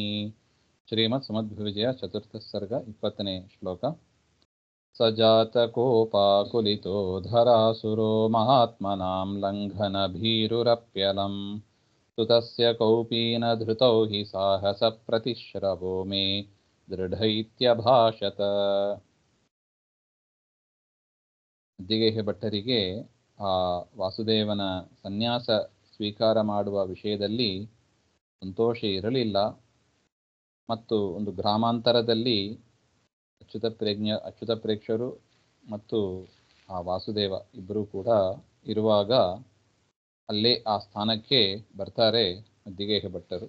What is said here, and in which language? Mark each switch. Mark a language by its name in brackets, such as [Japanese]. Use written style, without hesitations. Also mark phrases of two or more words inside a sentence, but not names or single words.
[Sanskrit] श्रीमत्समद्विजय चतुर्थः सर्ग [Kannada] 20ನೇ ಶ್ಲೋಕ. [Sanskrit] सजातकोपाकुलितो धरासुरो महात्मनां लङ्घनभीरुरप्यलं सुतस्य कौपीनधृतौ हि साहसप्रतिश्रवो मे ದೃಢೈತ್ಯಭಾಷತ. [Kannada] ಅದ್ದಿಗೇಹ ಭಟ್ಟರಿಗೆ ಆ ವಾಸುದೇವನ ಸನ್ಯಾಸ ಸ್ವೀಕಾರ ಮಾಡುವ ವಿಷಯದಲ್ಲಿ ಸಂತೋಷ ಇರಲಿಲ್ಲ. ಮತ್ತು ಒಂದು ಗ್ರಾಮಾಂತರದಲ್ಲಿ ಅಚ್ಯುತ ಪ್ರೇಕ್ಷರು ಮತ್ತು ಆ ವಾಸುದೇವ ಇಬ್ಬರೂ ಕೂಡ ಇರುವಾಗ ಅಲ್ಲೇ ಆ ಸ್ಥಾನಕ್ಕೆ ಬರ್ತಾರೆ ಅದ್ದಿಗೇಹ ಭಟ್ಟರು.